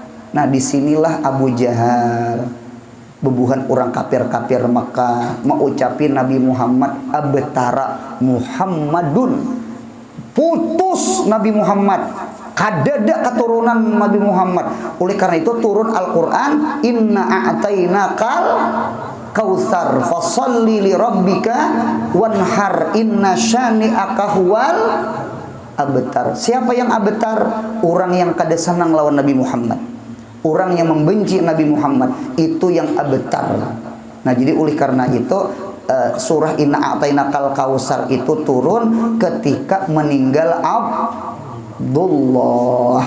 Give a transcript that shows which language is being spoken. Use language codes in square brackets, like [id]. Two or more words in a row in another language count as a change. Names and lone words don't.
[bjn] Nah, disinilah Abu Jahal bebuhan orang kafir-kafir Makkah mengucapin Nabi Muhammad [ar] أبتر محمدٌ, [bjn] putus Nabi Muhammad, kadada keturunan Nabi Muhammad. Oleh karena itu turun Al-Qur'an, [ar] إنا أعطيناك الكوثر فصل لربك وانحر إن شانئك هو الأبتر. [bjn] Siapa yang abtar? Orang yang kada senang lawan Nabi Muhammad, orang yang membenci Nabi Muhammad, itu yang abtar. Nah, jadi oleh karena itu surah Inna A'tainakal Kautsar itu turun ketika meninggal Abdullah.